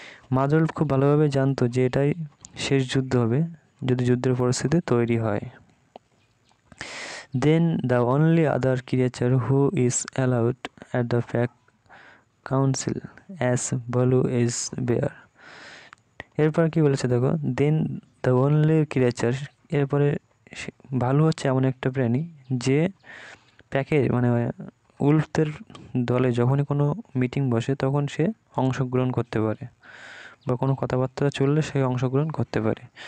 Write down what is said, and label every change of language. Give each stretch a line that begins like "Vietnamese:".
Bangla: Mother Wolf খুব ভালোভাবে জানতো যে এটাই শেষ যুদ্ধ হবে যদি যুদ্ধের পরিস্থিতি তৈরি হয়।
English: Then the only other creature who is allowed at the pack council as Baloo is bear.
Bangla: এরপর কি বলেছে দেখো,
English: then the only creature,
Bangla: এরপরে ভালু হচ্ছে এমন একটা প্রাণী যে প্যাকে মানে উল্ফদের দলে যখনই কোনো মিটিং বসে তখন সে অংশগ্রহণ করতে পারে বা কোনো কথাবার্তা চললে সে অংশগ্রহণ করতে পারে।